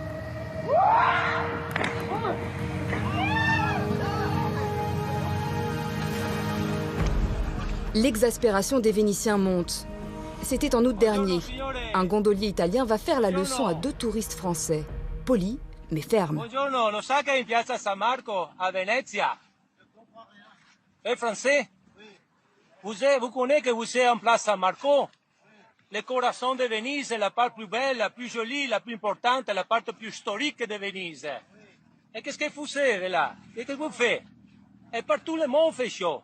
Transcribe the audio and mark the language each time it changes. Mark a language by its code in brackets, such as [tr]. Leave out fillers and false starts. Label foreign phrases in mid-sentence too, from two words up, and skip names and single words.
[fr] L'exaspération des Vénitiens monte. C'était en août dernier. Un gondolier italien va faire la leçon à 2 touristes français. Polis, mais fermes. [it] Buongiorno, lo sa che in piazza San Marco, a Venezia? È français? [fr] Vous connaissez que vous êtes en place San Marco? Le corazon de Venise, c'est la part plus belle, la plus jolie, la plus importante, la part plus historique de Venise. Et qu'est-ce que vous faites là? Qu'est-ce que vous faites? Et partout le monde fait chaud.